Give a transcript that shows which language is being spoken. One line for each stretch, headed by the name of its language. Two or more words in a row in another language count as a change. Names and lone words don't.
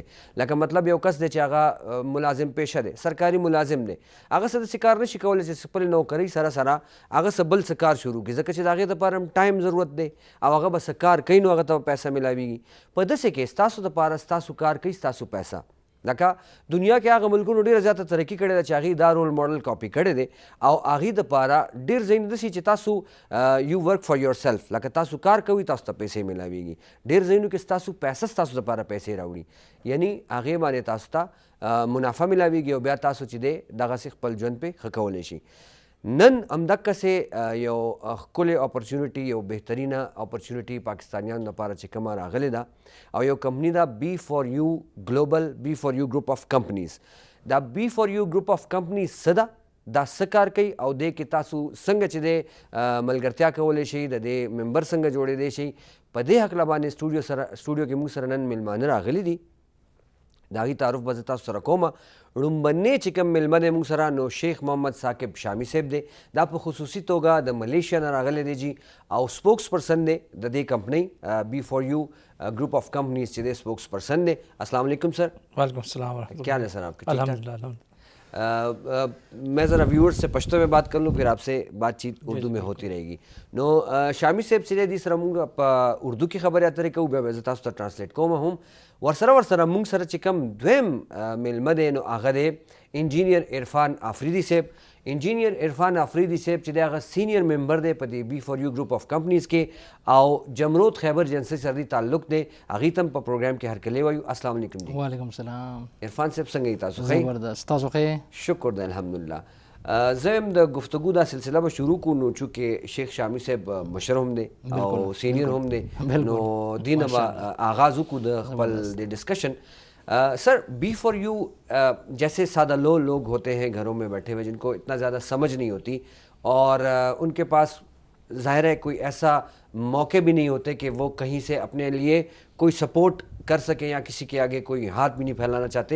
Pashto: لکه مطلب یو کس دی چې هغه ملازم پیشه دی، سرکاري ملازم دی، هغه څه داسې کار نشي کولی چې خپل نوکرۍ سره سره هغه څه بل څه کار شروع کړي، ځکه چې د هغې دپاره هم ټایم ضرورت دی او هغه به څه کار کوي نو هغه ته به پیسه میلاویږي. په داسې کې ستاسو دپاره ستاسو کار کوي ستاسو پیسه. لکه دنیا کې هغه ملکونو ډېره زیاته ترقي کړې ده چې هغې دا
English: role model copy
Pashto: کړی دی او هغې دپاره ډېر ځایونه داسې چې تاسو
English: you work for your self,
Pashto: لکه تاسو کار کوئ تاسو ته پیسې میلاویږي. ډېر ځایونو کې ستاسو پیسه ستاسو دپاره پیسې راوړي، یعنی هغې باندې تاسو ته منافع میلاویږي او بیا تاسو چې دی دغسې خپل ژوند پرې ښه کولی شي. نن همدقسې یو ښکلې اپورچونټي، یو بهترینه اپورچونټي پاکستانیانو لپاره چې کومه راغلې ده او یو کمپني ده بی فار یو ګلوبل، بی فار یو ګروپ آف کمپنیز. دا بی فار یو ګروپ آف کمپنیز څه ده، دا څه کار کوي او دې کې تاسو څنګه چې دی ملګرتیا کولی شئ، د دې ممبر څنګه جوړېدی شئ، په دې هکله باندې سټوډیو کې موږ سره نن میلمانه راغلي دي. د هغې تعارف به زه تاسو سره کومه. لومبنی چې کوم میلمه دی موږ سره نو شیخ محمد ثاقب شامي صاحب دی. دا په خصوصي توګه د ملیشیا نه راغلی دی جی او
English: spokes person
Pashto: دی د دې کمپنۍ بی فار یو گروپ آف کمپنیز چې دی
English: spokes person
Pashto: دی.
Arabic: السلام علیکم
Pashto: سر.
Arabic: وعلیکم السلام ورحمۃ اللہ.
Urdu: کیا حال ہے سر آپ کا؟
Arabic: الحمدللہ.
Urdu: میں ذرا ویورز سے پشتو میں بات کر لوں پھر آپ سے بات چیت اردو میں ہوتی رہے گی.
Pashto: نو شامی صاحب چې دی سره مونږ په اردو کې خبرې اترې کوو، بیا به زه تاسو ته ټرانسلیټ کوم هم. ورسره مونږ سره چې کوم دویم میلمه دی نو هغه دی انجینیر عرفان آفریدي صاحب. انجینیر عرفان آفریدي صاحب چې دی هغه سینئر ممبر دی په دې بی فار یو ګروپ آف کمپنیز کې او جمرود خیبر ایجنسی سره دی تعلق دی، هغې ته هم په پروګرام کې هرکلی وایو.
Arabic: السلام علیکم جی. وعلیکم السلام.
Pashto: عرفان صاحب څنګه یې تاسو؟ ښه زبردست. تاسو ښه؟ شکر دی الحمدلله. زه هم د گفتگو دا سلسله به شروع کړو نو چونکې شیخ شامی صاحب مشر هم دی او سینئر هم دی نو دې نه به آغاز وکړو د خپل د ڈسکشن.
Urdu: سر بی فار یو جیسے سادہ لوگ ہوتے ہیں گھروں میں بیٹھے ہوئے جن کو اتنا زیادہ سمجھ نہیں ہوتی اور ان کے پاس ظاہر ہے کوئی ایسا موقع بھی نہیں ہوتے کہ وہ کہیں سے اپنے لیے کوئی سپورٹ کر سکیں یا کسی کے آگے کوئی ہاتھ بھی نہیں پھیلانا چاہتے.